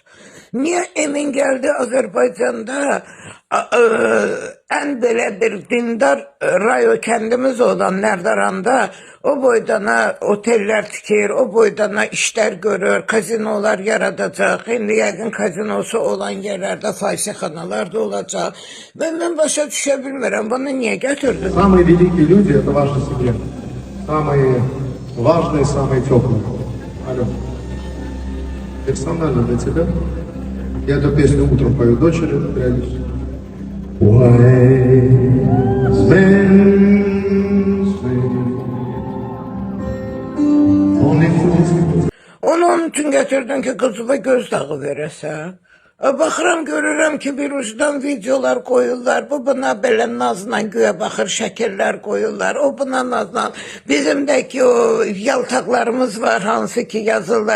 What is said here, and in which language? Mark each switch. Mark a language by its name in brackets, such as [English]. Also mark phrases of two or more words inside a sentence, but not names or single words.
[Azerbaijani] Niyə Emin gəldi Azərbaycanda ən belə bir dindar rayo kəndimiz olan Nərdaranda o boydana oteller tikir, o boydana işler görür, kazinolar yaradacaq. İndi yəqin kazinosu olan yerlərdə fahişəxanalar da olacaq. Mən başa düşə bilmirəm, bunu niyə gətirdin? [Russian] Самые великие люди — это ваша семья. Самые важные, самые теплые. Алло. Персонально для тебя. Я эту песню утром пою дочери периодически. [English] Wise men say, only fools can. [Azerbaijani] Onu onun üçün gətirdin ki, qızıva göz dağı verəsən. Baxıram, görürəm ki, bir ucdan videolar koyurlar. Bu buna belə nazla göyə baxır, şəkillər koyurlar. O buna nazla. Bizim də ki, o yaltaqlarımız var, hansı ki yazırlar.